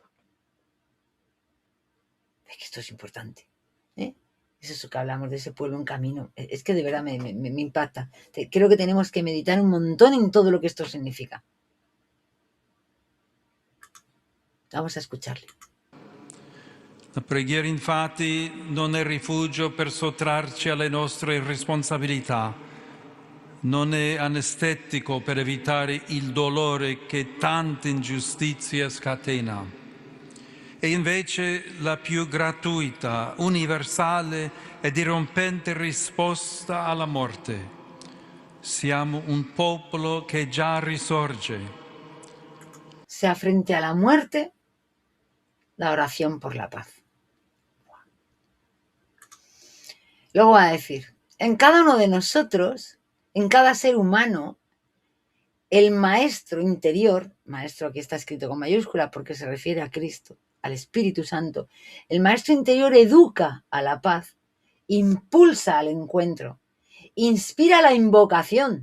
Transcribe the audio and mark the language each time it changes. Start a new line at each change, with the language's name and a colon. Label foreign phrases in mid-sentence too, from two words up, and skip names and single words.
Spanish: Es que esto es importante, ¿eh? Es eso que hablamos de ese pueblo en camino. Es que de verdad me impacta. Creo que tenemos que meditar un montón en todo lo que esto significa. Vamos a escucharle.
Italian: La preghiera infatti non è rifugio per sottrarci alle nostre responsabilità, non è anestetico per evitare il dolore che tanta ingiustizia scatena. È invece la più gratuita, universale e dirompente risposta alla morte. Siamo un popolo che già risorge.
Spanish: Sea frente a la muerte, la oración por la paz. Luego va a decir, en cada uno de nosotros, en cada ser humano, el maestro interior, maestro aquí está escrito con mayúscula porque se refiere a Cristo, al Espíritu Santo, el maestro interior educa a la paz, impulsa al encuentro, inspira la invocación.